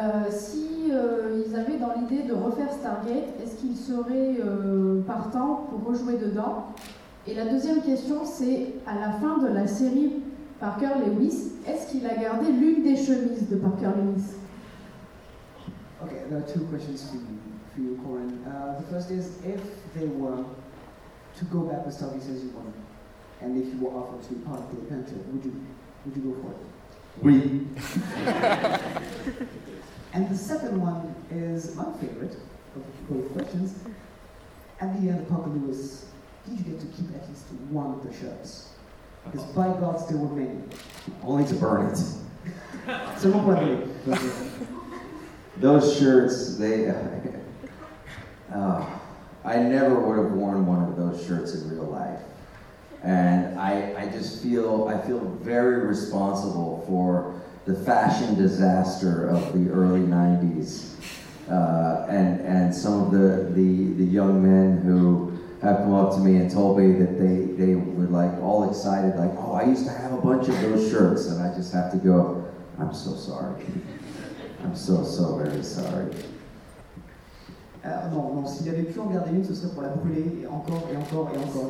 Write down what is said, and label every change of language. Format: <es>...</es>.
<fr>S'ils avaient dans l'idée de refaire Stargate, est-ce qu'ils seraient partants pour rejouer dedans? Et la deuxième question, c'est à la fin de la série Parker Lewis, est-ce qu'il a gardé l'une des chemises de Parker Lewis? Ok, il y a deux questions pour vous, Corinne. La première est,</fr> <en>if they were to go back with Stargate as you want, and if you were offered to be part of the adventure, would you go for it?</en> <fr>Oui.</fr> <en>And the second one is my favorite of both questions. At the end of Parker Lewis, did you get to keep at least one of the shirts? Because by God, there were many. Only to burn it. So what about you? Those shirts, they... I never would have worn one of those shirts in real life. And I feel very responsible for the fashion disaster of the early 90s and some of the young men who have come up to me and told me that they were like all excited, like, oh, I used to have a bunch of those shirts, and I just have to go, I'm so sorry. I'm so, so very sorry.</en> <fr>Non, s'il avait pu en garder une, ce serait pour la brûler et encore et encore et encore.</fr>